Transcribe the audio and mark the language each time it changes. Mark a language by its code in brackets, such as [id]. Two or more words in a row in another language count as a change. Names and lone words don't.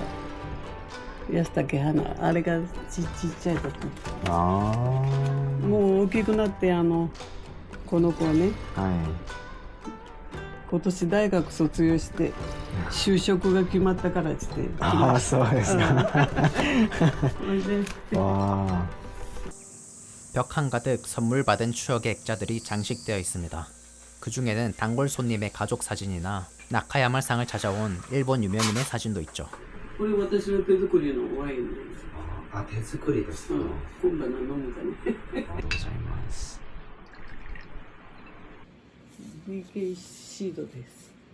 [ja] 安竹花、あれがちっちゃい時。ああ。もう大きくなってこの子はね。はい。今年大学卒業して就職が決まったからっつって。ああ、そうですか。와. [ko] 벽 한가득 선물 받은 추억의 액자들이 장식되어 있습니다. 그 중에는 단골 손님의 가족 사진이나 나카야마상을 찾아온 일본 유명인의 사진도 있죠. [ja] これ私の手作りのワインです。あ、手作りですか。今晩の飲むかね。ありがとうございます。 BK シードです。